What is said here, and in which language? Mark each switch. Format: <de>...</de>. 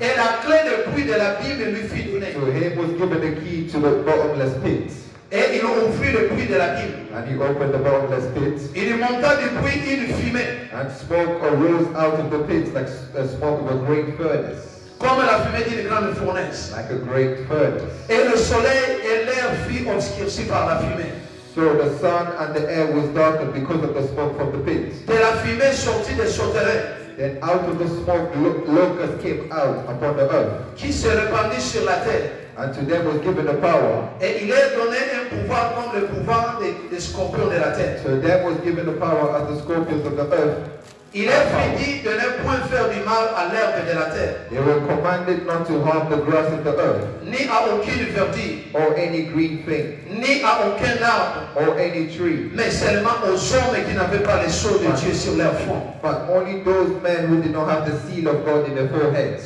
<fr>Et la clé de puits de la Bible lui fut donnée.</fr> <en>So him was given the key to the bottomless pit.</en> <fr>Et il ouvrit le puits de la Bible.</fr> <en>And he opened the bottomless pit.</en> <fr>Il monta du puits une fumée.</fr> <en>And smoke arose out of the pit like the smoke of a great furnace.</en> <fr>Comme la fumée d'une grande fournaise.</fr> <en>Like a great furnace.</en> <fr>Et le soleil et l'air furent obscurcis par la fumée.</fr> <en>So the sun and the air was darkened because of the smoke from the pit.</en> <fr>De la fumée sortit des sauterelles.</fr> <en>Then out of the smoke locusts came out upon the earth.</en> <fr>Qui se répandit sur la terre.</fr> <en>And to them was given the power.</en> <fr>Et il est donné un pouvoir comme le pouvoir des scorpions de la terre.</fr> <en>So them was given the power as the scorpions of the earth.</en> <fr>Il est prédit de ne point faire du mal à l'herbe de la terre.</fr> <en>They were commanded not to harm the grass of the earth.</en> <fr>Ni à aucune verdure.</fr> <en>Or any green thing.</en> <fr>Ni à aucun arbre.</fr> <en>Or any tree.</en> <fr>Mais seulement aux hommes qui n'avaient pas le sceau de Dieu sur leur front.</fr> <en>But only those men who did not have the seal of God in their foreheads.</en>